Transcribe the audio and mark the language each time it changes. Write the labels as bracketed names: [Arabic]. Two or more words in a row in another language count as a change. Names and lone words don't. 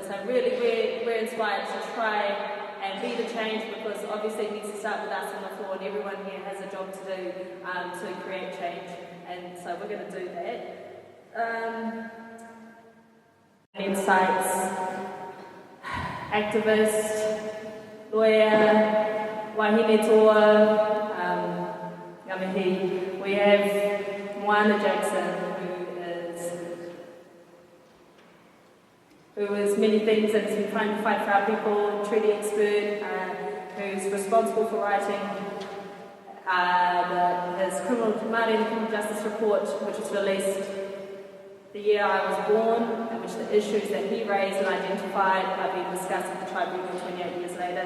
[English] So really, we're inspired to try and be the change, because obviously it needs to start with us on the floor, and everyone here has a job to do to create change, and so we're going to do that. Annette Sykes, activist, lawyer, [Māori] wahine toa, ngamihi. [English] We have Moana Jackson, who is many things and has been trying to fight for our people, treaty expert, who's responsible for writing his Māori and Criminal Justice Report, which was released the year I was born, in which the issues that he raised and identified are being discussed at the tribunal 28 years later.